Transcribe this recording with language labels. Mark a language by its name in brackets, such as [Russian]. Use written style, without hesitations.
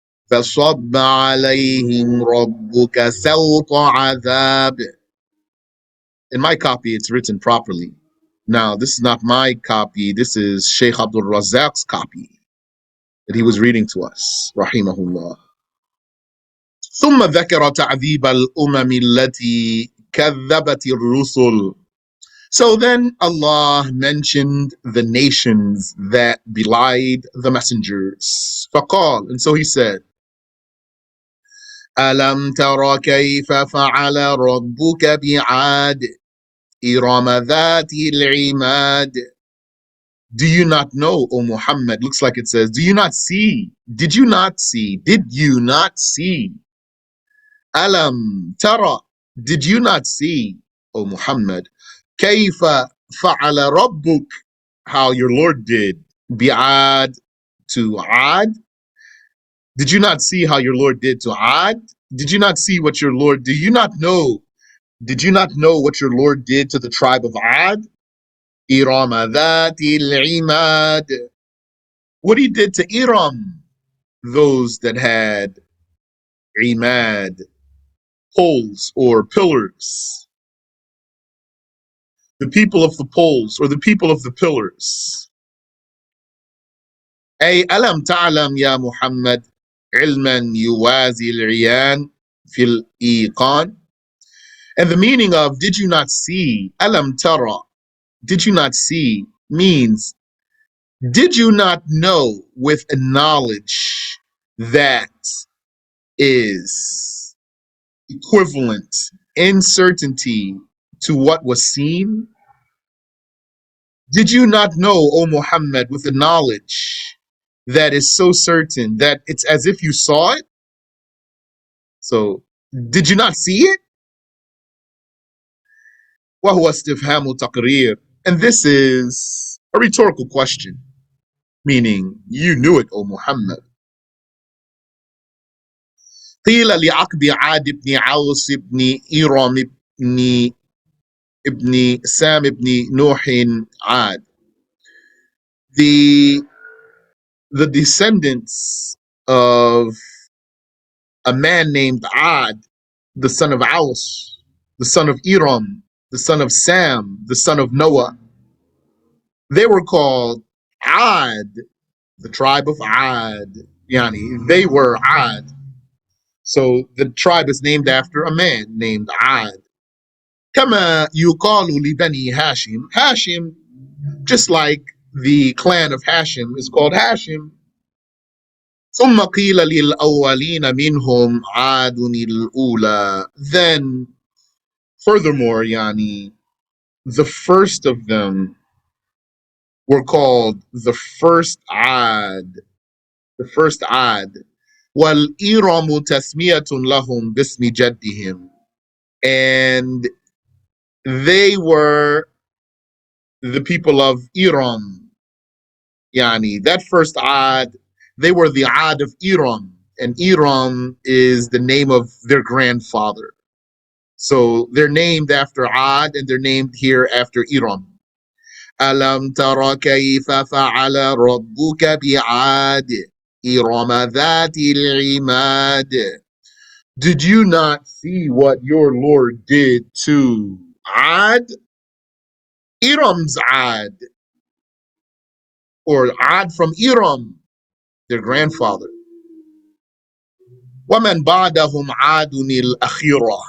[Arabic] فَصَبَّ عَلَيْهِمْ رَبُّكَ سَوْطَ عَذَابٍ. [English] In my copy, it's written properly. Now, this is not my copy. This is Sheikh Abdul Razak's copy. that he was reading to us, rahimahullah. [Arabic] ثم ذكر تعذيب الأمم التي كذبت الرسل. [English] So then Allah mentioned the nations that belied the messengers. [Arabic] فقال, [English] and so he said, [Arabic] ألم تر كيف فعل ربك بعاد إرم ذات العماد. [English] Do you not know, O Muhammad? Looks like it says, do you not see? Did you not see? Did you not see? [Arabic] Alam tara. [English] Did you not see, O Muhammad? [Arabic] Kayfa fa'ala rabbuk. [English] How your Lord did. Bi'ad to Ad. Did you not see how your Lord did to Ad? Did you not see what your Lord, do you not know? Did you not know what your Lord did to the tribe of Ad? [Arabic] Irama dhatil imad. [English] What he did to Iram, those that had imad, poles or pillars, the people of the poles or the people of the pillars. [Arabic] أي ألم تعلم يا محمد علما يوازي العيان في الإيقان. [English] And the meaning of did you not see, [Arabic] ألم ترى, [English] did you not see, means did you not know with a knowledge that is equivalent in certainty to what was seen? Did you not know, O Muhammad, with a knowledge that is so certain that it's as if you saw it? So, did you not see it? [Arabic] وهو استفهام تقرير. [English] And this is a rhetorical question, meaning you knew it, O Muhammad. [Arabic] قيل لعقب عاد بن عوس بن إيرام ابن سام ابن نوح عاد. [English] The descendants of a man named Ad, the son of Aus, the son of Iram, the son of Sam, the son of Noah, they were called Ad, the tribe of Ad. Yani, they were Ad. So the tribe is named after a man named Ad. [Arabic] كما يقال لبني Hashim. [English] Hashim, just like the clan of Hashim is called Hashim. ثم قيل للأولين منهم عاد الأولى. Then, furthermore, Yani, the first of them were called the first Ad. The first Ad. [Arabic] والإرم تسمية لهم باسم جدهم. [English] And they were the people of Iram. Yani, that first Ad, they were the Ad of Iram. And Iram is the name of their grandfather. So they're named after Ad and they're named here after Iram. [Arabic] ألم تر كيف فعل ربك بعاد إرم ذات العماد. [English] Did you not see what your Lord did to Ad? Iram's Ad, or Ad from Iram, their grandfather. [Arabic] وَمَنْ بَعْدَهُمْ عَادٌ الْأَخِيرَةِ.